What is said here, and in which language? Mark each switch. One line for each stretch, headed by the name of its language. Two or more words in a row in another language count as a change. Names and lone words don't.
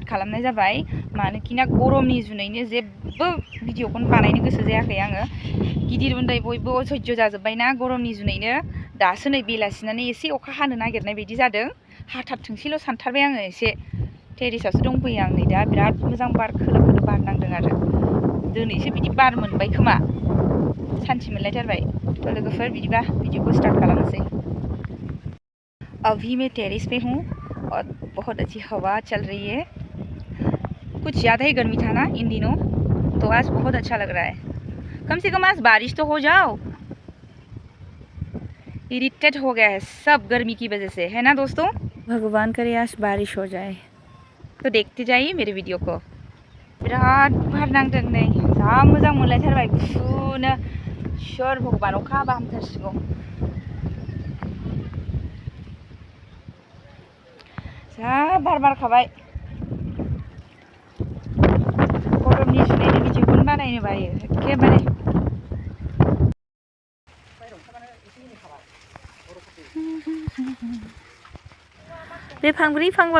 Bodo: खालामनाय जाबाय मानोखि ना गरमनि जुनैनो जेबो भिडिअखौनो बानायनो गोसो जायाखै आङो गिदिर उन्दै बयबो असह्य जाजोब्बाय ना गरमनि जुनैनो दासो नै बेलासिनानै एसे अखा हानो नागिरनाय बायदि जादों हाथारथोंसैल' सानथारबाय आङो एसे टेरेसआवसो दंफैयो आं नै दा बिराद मोजां बार खोलो खोलो बार नांदों आरो दिनैसो बिदि बार मोनबाय खोमा सानसे मोनलायथारबाय तो लोगोफोर बिदिबा
Hindi: वीडियो को स्टार्ट
Bodo: खालामनोसै
Hindi: अभी मैं टेरेस पे हूँ और बहुत अच्छी हवा चल रही है कुछ ज़्यादा ही गर्मी था ना इन दिनों तो आज बहुत अच्छा लग रहा है कम से कम आज बारिश तो हो जाओ इरिटेट हो गया है सब गर्मी की वजह से है ना दोस्तों भगवान करे आज बारिश हो जाए तो देखते जाइए मेरे वीडियो को
Bodo: बिराद बार नांदों नै जा मोजां मोनलायथारबाय गुसुनो सोर भगवान अखा हाबा हामथारसिगौ जा बार बारखाबाय गरमनि जुनैनो भिडिअखौनो बानायनो बायो एखेबारे बे फांब्रै फांबा